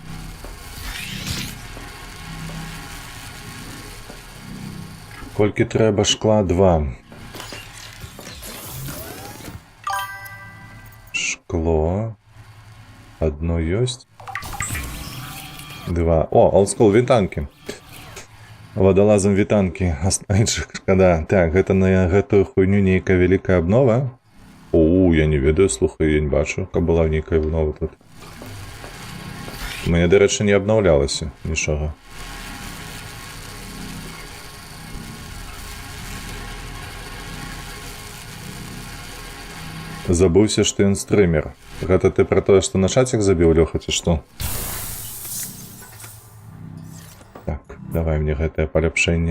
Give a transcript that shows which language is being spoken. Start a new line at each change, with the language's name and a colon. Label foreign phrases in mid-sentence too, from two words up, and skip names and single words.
Belarusian: Кольки треба шкла? Два. Шкло.
Russian: Одно есть. Два. О,
Ukrainian: олдскул вітанки. Водолазом вітанки.
Belarusian: Іншых шкода. Так, гэта на гэтую хуйню нейкая вялікая обнова. О, я не ведаю, слухай, я не бачу, каб была нейкая обнова тут.
Ukrainian: Мне, до речі, не обновлялося нічого.
Belarusian: Забыўся, што ён стрымер. Гэта ты пра тое, што на чацік забіў, Лёха, ці што? Так, давай мне гэтае паляпшэнне.